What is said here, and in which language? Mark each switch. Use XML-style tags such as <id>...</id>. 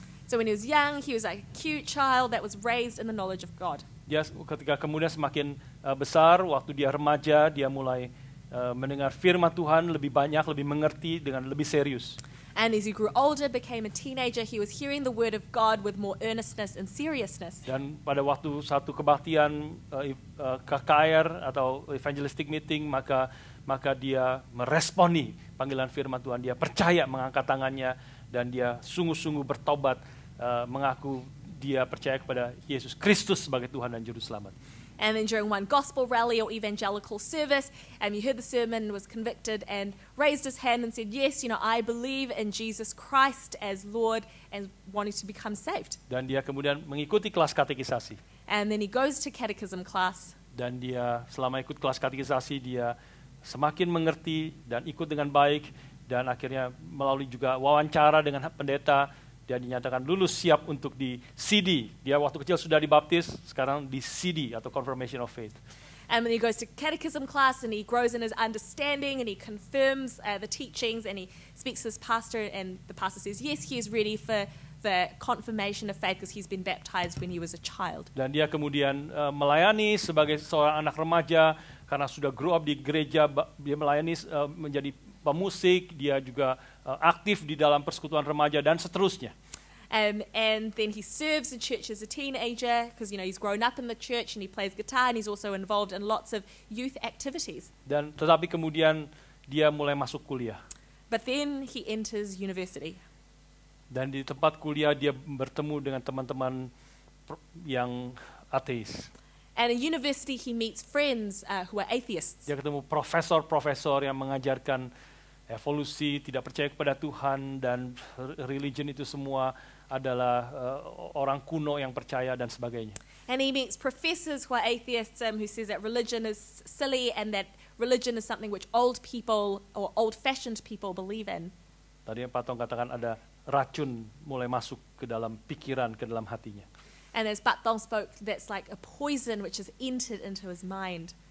<en>So when he was young, he was like a cute child that was raised in the knowledge of God.</en> <id>Dia ketika kemudian semakin besar, waktu dia remaja, dia mulai mendengar firman Tuhan lebih banyak, lebih mengerti dengan lebih serius.</id> <en>And as he grew older, became a teenager, he was hearing the word of God with more earnestness and seriousness.</en> <id>Dan pada waktu satu kebaktian KKR atau</id> <en>evangelistic meeting,</en> <id>maka dia meresponi panggilan firman Tuhan. Dia percaya, mengangkat tangannya, dan dia sungguh-sungguh bertobat, mengaku dia percaya kepada Yesus Kristus sebagai Tuhan dan Juru Selamat.</id> <en>And then during one gospel rally or evangelical service, he heard the sermon, was convicted, and raised his hand and said, yes, I believe in Jesus Christ as Lord, and wanting to become saved.</en> <id>Dan dia kemudian mengikuti kelas katekisasi.</id> <en>And then he goes to catechism class.</en> <id>Dan dia selama ikut kelas katekisasi, dia semakin mengerti dan ikut dengan baik, dan akhirnya melalui juga wawancara dengan pendeta, dia dinyatakan lulus siap untuk di CD. Dia waktu kecil sudah dibaptis, sekarang di CD atau Confirmation of Faith.</id> <en>And then he goes to catechism class and he grows in his understanding and he confirms the teachings and he speaks to his pastor and the pastor says, yes, he is ready for the confirmation of faith because he's been baptized when he was a child.</en> <id>Dan dia kemudian melayani sebagai seorang anak remaja karena sudah</id> <en>grow up</en> <id>di gereja, dia melayani menjadi pemusik, dia juga aktif di dalam persekutuan remaja dan seterusnya.</id> <en>And then he serves in church as a teenager because he's grown up in the church and he plays guitar and he's also involved in lots of youth activities.</en> <id>Dan tetapi kemudian dia mulai masuk kuliah.</id> <en>But then he enters university.</en> <id>Dan di tempat kuliah dia bertemu dengan teman-teman yang ateis.</id> <en>And at university he meets friends who are atheists.</en> <id>Dia ketemu profesor-profesor yang mengajarkan evolusi, tidak percaya kepada Tuhan, dan religion itu semua adalah orang kuno yang percaya dan sebagainya.</id> <en>And he meets professors who are atheists who says that religion is silly and that religion is something which old people or old-fashioned people believe in.</en> <id>Tadi yang Pak Tong katakan ada racun mulai masuk ke dalam pikiran, ke dalam hatinya.</id> <en>And as Pat Thong spoke, that's like a poison which has entered into his mind.</en>